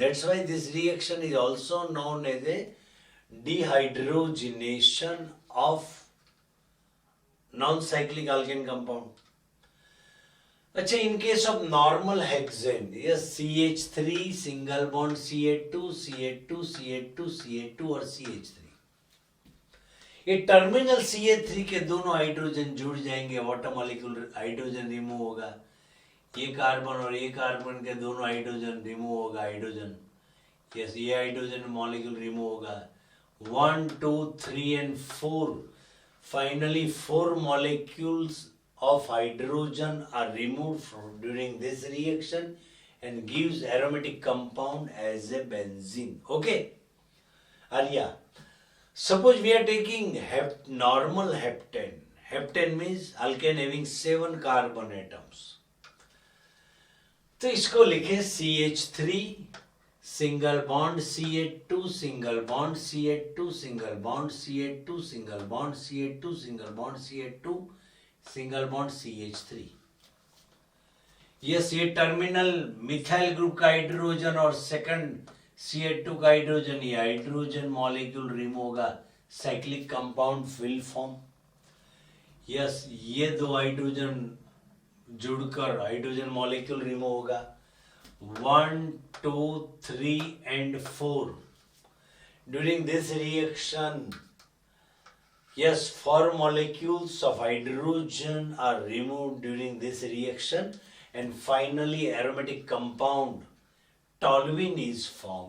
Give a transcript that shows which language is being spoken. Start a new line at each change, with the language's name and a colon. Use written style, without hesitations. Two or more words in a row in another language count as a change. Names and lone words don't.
English: That's why this reaction is also known as a dehydrogenation of non-cyclic alkane compound. अच्छा, in case of normal hexane, yes, CH3 single bond CH2, CH2, CH2, CH2 और CH3.
Hindi: ये टर्मिनल CH3 के दोनों हाइड्रोजन जुड़ जाएंगे,
English: water molecule hydrogen remove
Hindi: होगा. ये कार्बन और ये कार्बन के दोनों
English: hydrogen remove
Hindi: होगा, हाइड्रोजन. यस, ये
English: hydrogen molecule remove
Hindi: होगा.
English: 1, 2, 3 and 4. Finally, 4 molecules of hydrogen are removed during this reaction and gives aromatic compound as a benzene. Okay, Arya. Suppose we are taking normal heptane. Heptane means alkane having 7 carbon atoms.
Hindi: तो इसको लिखे
English: CH3 single bond CH2, single bond CH2, single bond CH2, single bond CH2, single bond CH2, single bond CH3.
Hindi: यस, ये
English: terminal methyl group
Hindi: का हाइड्रोजन और सेकंड CH2 का हाइड्रोजन, ये
English: hydrogen molecule remove
Hindi: होगा,
English: cyclic compound will form.
Hindi: यस, ये दो हाइड्रोजन जुड़कर
English: hydrogen molecule remove
Hindi: होगा.
English: 1, 2, 3 and 4. During this reaction, yes, 4 molecules of hydrogen are removed during this reaction, and finally aromatic compound toluene is formed.